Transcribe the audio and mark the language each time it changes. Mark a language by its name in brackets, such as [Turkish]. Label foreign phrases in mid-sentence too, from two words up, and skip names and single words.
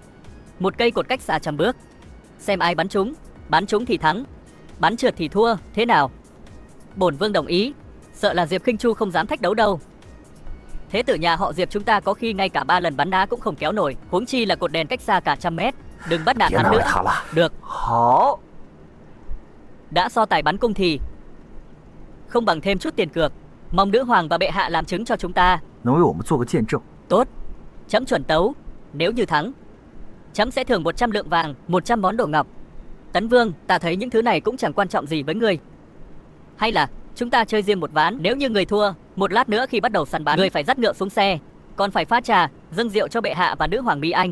[Vietnamese] Một cây cột cách xa 100 bước, xem ai bắn trúng. Bắn trúng thì thắng, bắn trượt thì thua. Thế nào? Bổn vương đồng ý. Sợ là Diệp Khinh Chu không dám thách đấu đâu. Thế tử nhà họ Diệp chúng ta có khi ngay cả 3 lần bắn đá cũng không kéo nổi, huống chi là cột đèn cách xa cả 100 mét. Đừng bắt nạt [Chinese] 别 [Vietnamese] hắn [Chinese] 难为 [Vietnamese] nữa. [Chinese] 他了。 [Vietnamese] Được, [Chinese] 好， [Vietnamese] đã so tài bắn cung thì không bằng thêm chút tiền cược. Mong nữ hoàng và bệ hạ làm chứng cho chúng ta. [Chinese] 能为我们做个见证。 [Vietnamese] Tốt, chấm chuẩn tấu. Nếu như thắng, chấm sẽ thưởng 100 lượng vàng, 100 món đồ ngọc. Tấn Vương, ta thấy những thứ này cũng chẳng quan trọng gì với ngươi. Hay là chúng ta chơi riêng một ván. Nếu như người thua, một lát nữa khi bắt đầu săn bắn, người phải dắt ngựa xuống xe, còn phải pha trà, dâng rượu cho bệ hạ và nữ hoàng Mỹ Anh.